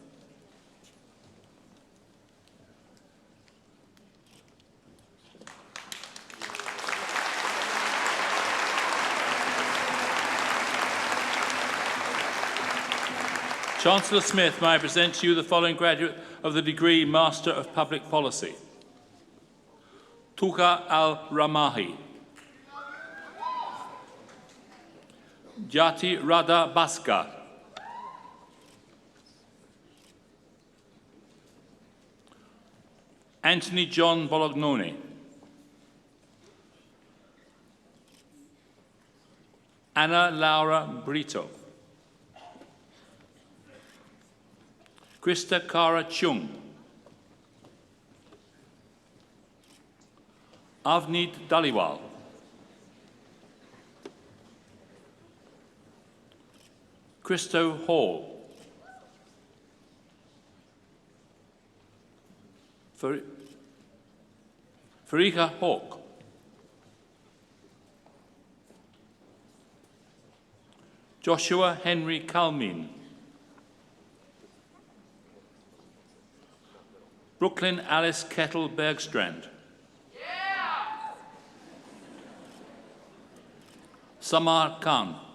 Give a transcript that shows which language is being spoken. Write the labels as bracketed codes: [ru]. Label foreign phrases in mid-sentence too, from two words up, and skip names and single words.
[en] Chancellor Smith, may I present to you the following graduate of the degree Master of Public Policy. Tuka Al-Ramahi. Jati Radha Baska. Anthony John Bolognoni. Anna Laura Brito. Krista Kara Chung. Avneet Daliwal. Christo Hall. Farika Hawk. Joshua Henry Kalmin. Brooklyn Alice Kettle Bergstrand. Samar Khan.